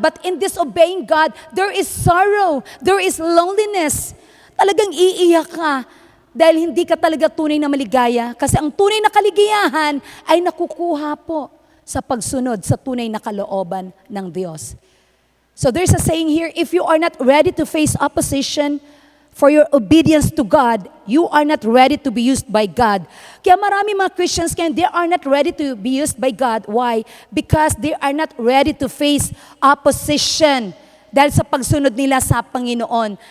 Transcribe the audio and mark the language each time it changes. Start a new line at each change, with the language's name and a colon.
English: But in disobeying God, there is sorrow, there is loneliness.
Filipino: Talagang iiyak ka dahil hindi ka talaga tunay na maligaya. Kasi ang tunay na kaligayahan ay nakukuha po sa pagsunod sa tunay na kalooban ng Diyos.
English: So there's a saying here, if you are not ready to face opposition for your obedience to God, you are not ready to be used by God.
Filipino: Kaya marami mga Christians ngayon,
English: they are not ready to be used by God. Why? Because they are not ready to face opposition
Filipino: dahil sa pagsunod nila sa Panginoon.